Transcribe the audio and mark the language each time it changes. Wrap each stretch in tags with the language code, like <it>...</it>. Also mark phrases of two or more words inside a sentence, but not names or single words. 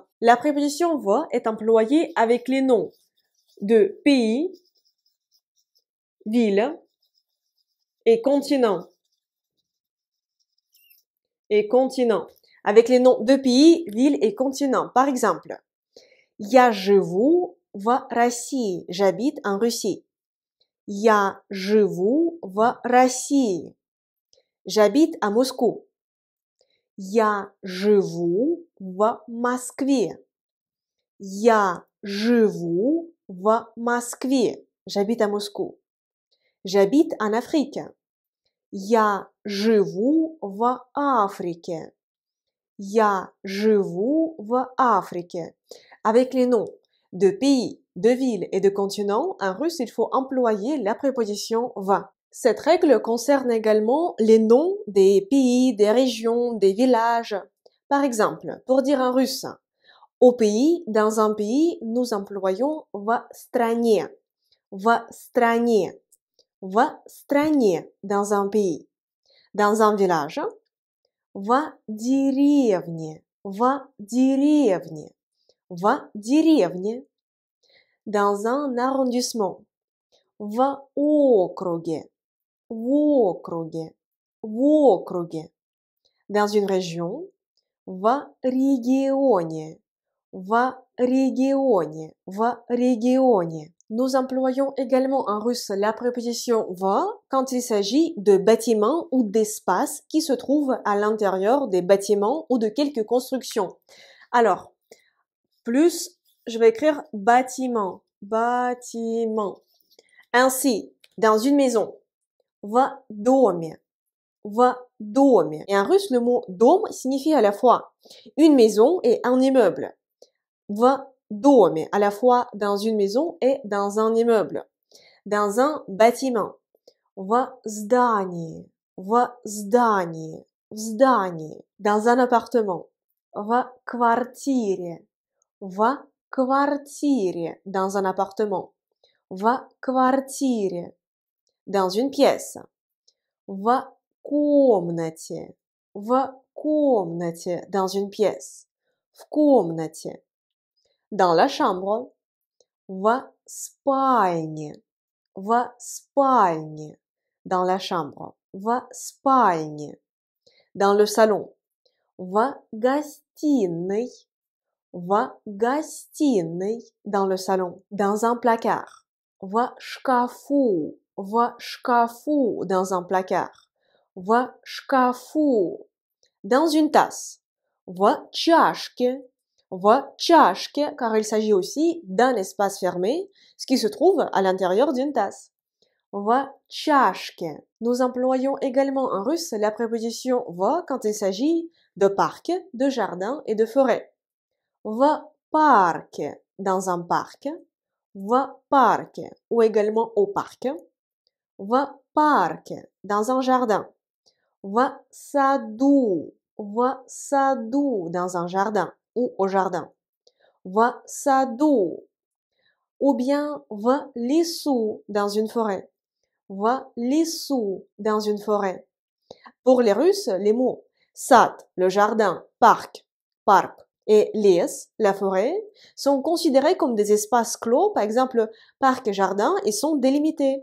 <fr>La préposition va est employée avec les noms de pays, ville et continent. Avec les noms de pays, villes et continents. Par exemple,</fr> <ru>я живу в России.</ru> <fr>J'habite en Russie.</fr> <ru>Я живу в России. J'habite à Moscou. Я живу в Москве. Я живу в Москве.</ru> <fr>J'habite à Moscou. J'habite en Afrique.</fr> <ru>Я живу в Африке. Я живу в Африке.</ru> <fr>Avec les noms de pays, de villes et de continents, en russe, il faut employer la préposition va. Cette règle concerne également les noms des pays, des régions, des villages. Par exemple, pour dire en russe, au pays, dans un pays, nous employons</fr> <ru>в стране, в стране, в стране,</ru> <fr>dans un pays. Dans un village,</fr> <ru>в деревне, в деревне, в деревне.</ru> <fr>Dans un arrondissement,</fr> <ru>в округе, в округе, в округе.</ru> <fr>Dans une région,</fr> <ru>в регионе, в регионе, в регионе.</ru> <fr>Nous employons également en russe la préposition va quand il s'agit de bâtiments ou d'espaces qui se trouvent à l'intérieur des bâtiments ou de quelques constructions. Alors, plus, je vais écrire bâtiment, bâtiment. Ainsi, dans une maison,</fr> <ru>в доме, в доме.</ru> <fr>Et en russe, le mot dôme signifie à la fois une maison et un immeuble.</fr> <ru>В доме,</ru> <fr>à la fois dans une maison et dans un immeuble. Dans un bâtiment.</fr> <ru>В здании, в здании, в здании.</ru> <fr>Dans un appartement.</fr> <ru>В квартире, в квартире.</ru> <fr>Dans un appartement.</fr> <ru>В квартире.</ru> <fr>Dans une pièce.</fr> <ru>В комнате, в комнате.</ru> <fr>Dans une pièce.</fr> <ru>В комнате.</ru> <fr>Dans la chambre.</fr> <ru>В спальне, в спальне.</ru> <fr>Dans la chambre.</fr> <ru>В спальне.</ru> <fr>Dans le salon.</fr> <ru>В гостиной, в гостиной.</ru> <fr>Dans le salon. Dans un placard.</fr> <ru>В шкафу, в шкафу.</ru> <fr>Dans un placard.</fr> <ru>В шкафу.</ru> <fr>Dans une tasse.</fr> <ru>В чашке, в чашке,</ru> <fr>car il s'agit aussi d'un espace fermé, ce qui se trouve à l'intérieur d'une tasse.</fr> <ru>В чашке.</ru> <fr>Nous employons également en russe la préposition в quand il s'agit de parc, de jardin et de forêt.</fr> <ru>В парке,</ru> <fr>dans un parc.</fr> <ru>В парке,</ru> <fr>ou également au parc.</fr> <ru>В парке,</ru> <fr>dans un jardin.</fr> <ru>В саду,</ru> <fr>dans un jardin ou au jardin.</fr> <ru>В саду.</ru> <fr>Ou bien</fr> <ru>в лесу,</ru> <fr>dans une forêt.</fr> <ru>В лесу,</ru> <fr>dans une forêt. Pour les Russes, les mots сад, le jardin, parc, et лес, la forêt, sont considérés comme des espaces clos, par exemple parc et jardin, ils sont délimités.</fr>